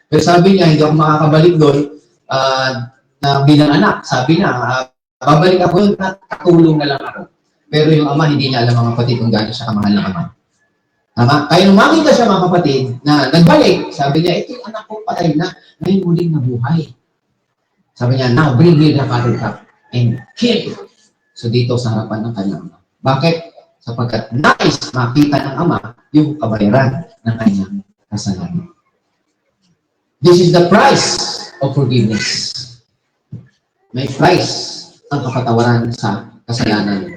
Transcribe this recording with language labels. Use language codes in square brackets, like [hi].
[tl] Pero sabi niya, hindi ako makakabalik doon na bilang anak. Sabi niya, babalik ako yun at katulong na lang ako. Pero yung ama, hindi niya alam mga kapatid kung gaano siya kamahal ng ama. Tama? Kaya nung makita siya mga kapatid na nagbalik, sabi niya, ito yung anak ko patay na, ngayon muling nabuhay. Sabi niya, [en] now bring me the potted cup and kill it. [tl] So dito sa harapan ng kanyang ama. Bakit? Sapagkat nais makita ng ama yung kabayaran ng kanyang kasalanan. [en] This is the price of forgiveness. [tl] May price ang kapatawaran sa kasalanan.